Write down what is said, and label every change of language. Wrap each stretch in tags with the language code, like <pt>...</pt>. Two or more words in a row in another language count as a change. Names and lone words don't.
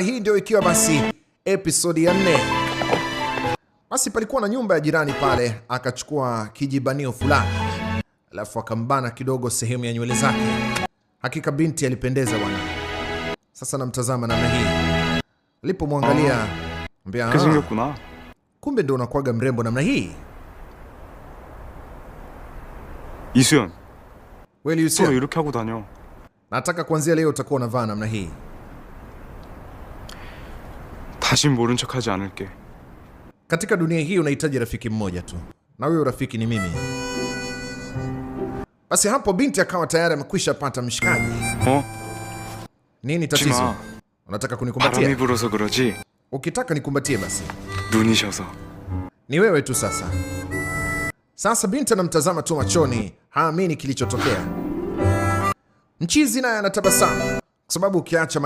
<sw>Hii ndio ikiwa basi episodi ya 4. Basi palikuwa na nyumba ya jirani pale, akachukua kijibanio fulani, alafu akambana kidogo sehemu ya nywele zake. Hakika binti alipendeza bwana. Sasa namtazama namna hii. Alipomwangalia, ambia, kumbe ndio unakuwaga mrembo namna hii. 이수연. Wewe I수연,</sw> <ko>이렇게 하고 다녀.</ko> <sw>nataka kuanzia leo utakuwa unavaa namna hii.</sw> <ko>다신 모른 척하지 않을게.</ko> <sw>Katika dunia hii unahitaji rafiki mmoja tu, na huyo rafiki ni mimi. Basi hapo binti akawa tayari amekwisha pata mshikaji. Nini tatizo? Unataka kunikumbatia?</sw> <ko>바람이 불어서 그러지.</ko> <sw>Ukitaka nikumbatie basi.</sw> <ko>눈이 셔서.</ko> <sw>Ni wewe tu sasa. Sasa binti anamtazama tu machoni, haamini kilichotokea. Mchizi naye anatabasamu kwa sababu ukiacha</sw>